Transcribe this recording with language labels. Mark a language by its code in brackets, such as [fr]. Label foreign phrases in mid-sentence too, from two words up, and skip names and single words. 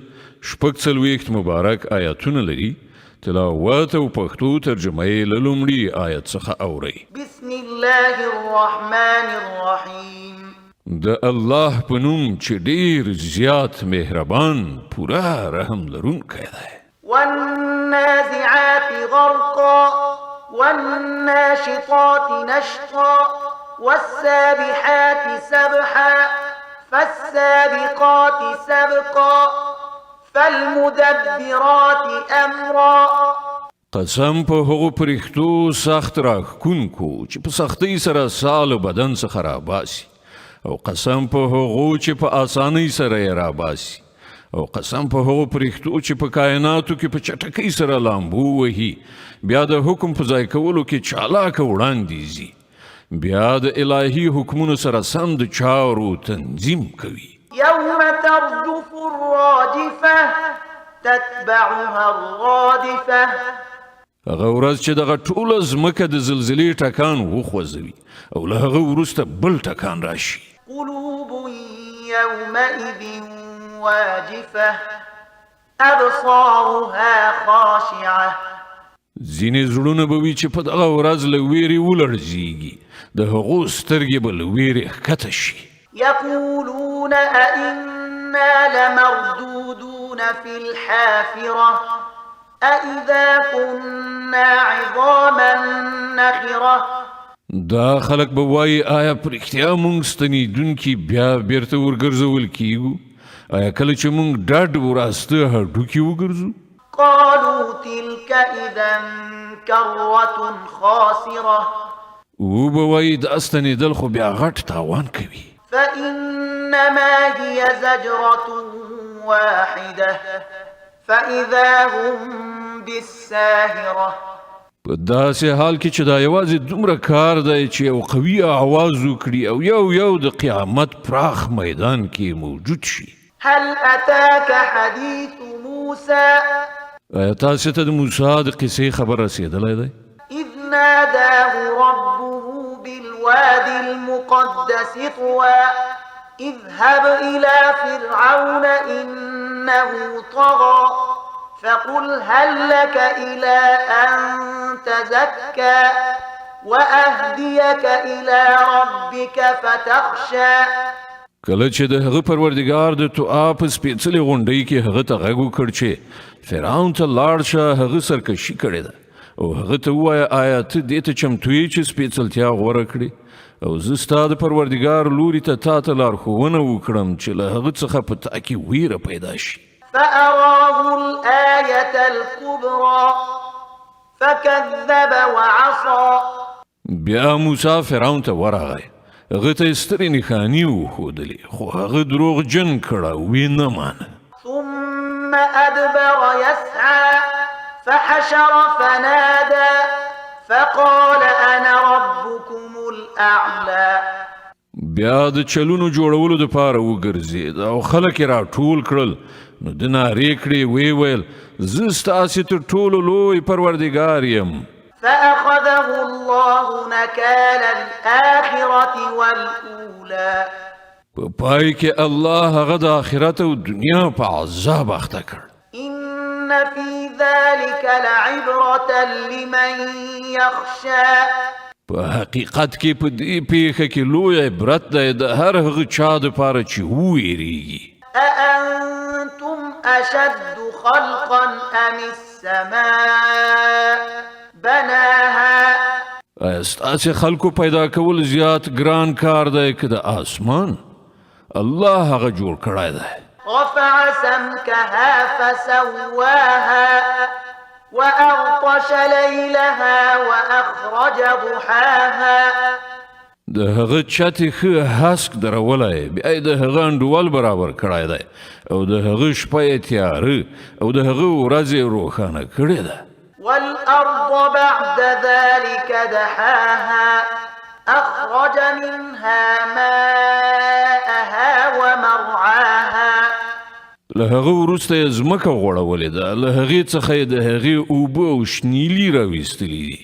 [ps] 46 مبارک آیاتونه لري. تلاوت او پښتو ترجمه یې له لومړي آیت څخه اورئ. [ar] بسم الله الرحمن الرحیم. [ps] د الله په نوم چې ډېر زیات مهربان پوره رحم لرونکی دی. [ar] والنازعات غرقا والناشطات نشطا والسابحات سبحا فالسابقات سبقا فالمدبرات امرا. [ps] قسم په هغو پرښتو سخت راښکونکو چې په سختۍ سره سال بدن څخه راباسي، او قسم په هغو چې په آسانۍ سره یې راباسي، او قسم په هغو پرښتو چې په کائناتو کې په چټکۍ سره لامبو وهي، بیا د حکم په ځای کولو کې چالاکه وړاندې ځي، بیا د الهي حکمونو سره سم د چارو تنظیم کوي. [ar] يوم ترجف الراجفة تتبعها الرادفة. [ps] هغه ورځ چې دغه ټوله ځمکه د زلزلې ټکان وخوځوي او له هغه وروسته بل ټکان راشي. [ar] قلوب يومئذ واجفة أبصارها خاشعة. [ps] ځینې زړونه به وي چې په دغه ورځ له ویرې ولړزېږي، د هغو سترګې به له ویرې ښکته شي. [ar] يقولون أئنا لمردودون في الحافرة أئذا كنا عظاما نخرة. [ps] دا خلک به وایي آیا په رښتیا موږ ستنېدونکي بیا بیرته ورګرځول کیږو؟ آیا کله چې موږ ډډ وراسته هډوکي وګرځو؟ [ar] قالوا تلك إذا كرة خاسرة. [ps] او به وایي دا ستنېدل خو بیا غټ تاوان کوي. [ar] فإنما هي زجرة واحدة فإذا هم بالساهرة. [ps] په داسې حال کې چې دا یوازې دومره کار دی چې یو قوي آواز وکړي او یو د قیامت پراخ میدان کې موجود شي. [ar] هل أتاك حديث موسى. [ps] آیا تاسو ته د موسی د قصې خبر رسېدلی دی؟ [ar] إذ ناداه ربه بالوادي المقدس طوى اذهب إلى فرعون إنه طغى فقل هل لك إلى أن تزكى وأهديك إلى ربك فتخشى. [ps] کله چې د هغه پروردګار د توآ په سپېڅلې غونډۍ کې هغه ته غږ وکړ چې فرعون ته لاړ شه، هغه سرکشي کړې ده، او هغه ته ووایه آیا ته دې ته چمتو یې چې سپېڅلتیا غوره کړې، او زه ستا د پروردګار لوري ته تا ته لارښوونه وکړم چې له هغه څخه په تا کې ویره پیدا شي. [ar] فأراه الآية الكبرى فكذب وعصى. [ps] بیا موسی فرعون ته ورغی، هغه ته یې سترې نښانې وښودلې، خو هغه دروغجن کړه او یې نه مانه. [ar] ثم أدبر يسعى فحشر فنادى فقال أنا ربكم الأعلى. [ps] بیا د چلونو جوړولو دپاره وګرځېد او خلک یې راټول کړل، نو ده نارې کړې ویې ویل زه ستاسې تر ټولو لوی پروردګار یم. [ar] فأخذه الله نكال الآخرة والأولى. [ps] په پای کې الله هغه د آخرت او دنیا په عذاب اخته کړ. [ar] إن في ذلك لعبرة لمن يخشى. [ps] په حقیقت کې په دې پیښه کې لوی عبرت دی د هر هغه چا دپاره چې وویریږي. [ar] أأنتم أشد خلقا أم السماء بناها. [ps] آیا ستاسې خلکو پیدا کول زیات ګران کار دی که د آسمان؟ الله هغه جوړ کړی دی. [ar] رفع سمكها فسواها وأغطش ليلها وأخرج ضحاها. [ps] د هغه چتې ښه هسک درولی، بیا یې د هغه انډول برابر کړی دی، او د هغه شپه یې تیاره او د هغه ورځ یې روښانه کړې ده. [ar] والأرض بعد ذلك دحاها أخرج منها ماءها ومرعاها. [ps] له هغه وروسته یې ځمکه غوړولې ده، له هغې څخه یې د هغې اوبه او شنیلي راویستلي دي.